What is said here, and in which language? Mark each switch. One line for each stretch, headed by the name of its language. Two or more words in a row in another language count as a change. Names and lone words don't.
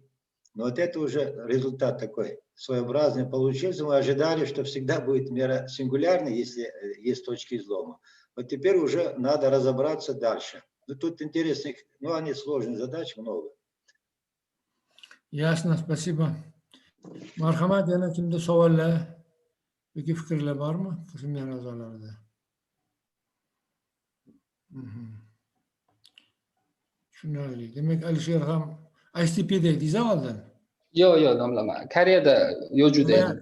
Russian: Но вот это уже результат такой своеобразный получился. Мы ожидали, что всегда будет мера сингулярной, если есть точки излома. Вот теперь уже надо разобраться дальше. Ну, тут интересных, ну, они сложные задачи много. Ясно, спасибо.
Uzbek: Marhamat, yana kimda savollar yoki fikrlar bormi? Seminar a'zolarida. Tushunarli. Demak, Alisher ham ISTPda edingiz oldin? Yo'q, nomlama. Koreyada yo'q juda edi.